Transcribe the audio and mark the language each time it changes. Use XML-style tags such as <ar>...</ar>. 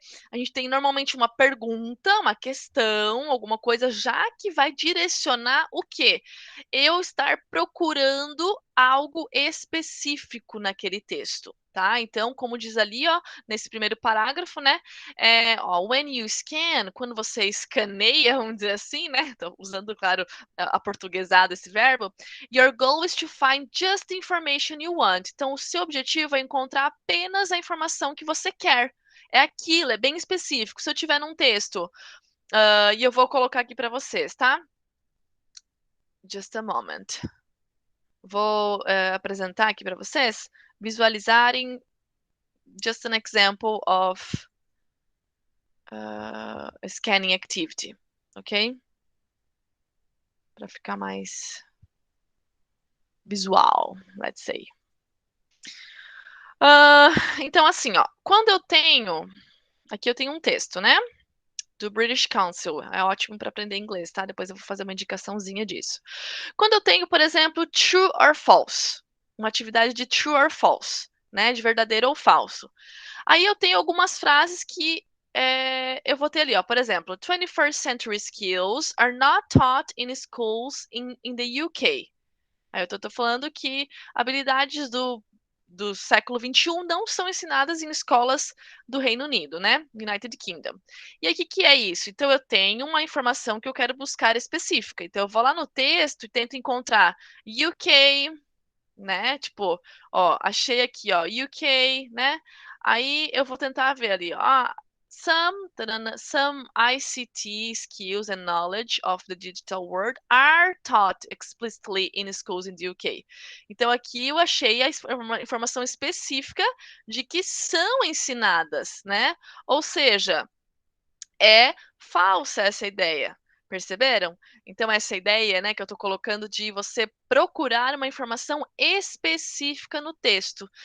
<pt>A gente tem normalmente uma pergunta, uma questão, alguma coisa já que vai direcionar o quê? Eu estar procurando algo específico naquele texto, tá? Então, como diz ali, ó, nesse primeiro parágrafo, né?</pt> <en>When you scan,</en> <pt>quando você escaneia, vamos dizer assim, né? Tô usando, claro, aportuguesado esse verbo.</pt> <en>Your goal is to find just the information you want.</en> <pt>Então, o seu objetivo é encontrar apenas a informação que você quer. É aquilo, é bem específico. Se eu tiver num texto, e eu vou colocar aqui para vocês, tá?</pt> <en>Just a moment.</en> <pt>Vou apresentar aqui para vocês, visualizarem</pt> <en>just an example of a scanning activity, ok?</en> <pt>Para ficar mais visual,</pt> <en>let's say.</en> <pt>Então, assim, ó, quando eu tenho. Aqui eu tenho um texto, né? Do British Council. É ótimo para aprender inglês, tá? Depois eu vou fazer uma indicaçãozinha disso. Quando eu tenho, por exemplo, true or false, uma atividade de true or false, né? De verdadeiro ou falso. Aí eu tenho algumas frases que eu vou ter ali, ó.</pt> <en>Por exemplo, 21st century skills are not taught in schools in the UK.</en> <pt>Aí eu tô falando que habilidades do século XXI não são ensinadas em escolas do Reino Unido, né? United Kingdom. E aí, o que é isso? Então, eu tenho uma informação que eu quero buscar específica. Então, eu vou lá no texto e tento encontrar UK, né? Tipo, ó, achei aqui, ó, UK, né? Aí eu vou tentar ver ali, ó,</pt> <en>some ICT skills and knowledge of the digital world are taught explicitly in schools in the UK.</en> <pt>Então aqui eu achei uma informação específica de que são ensinadas, né? Ou seja, é falsa essa ideia. Perceberam? Então, essa ideia, né, que eu estou colocando de você procurar uma informação específica no texto.</pt>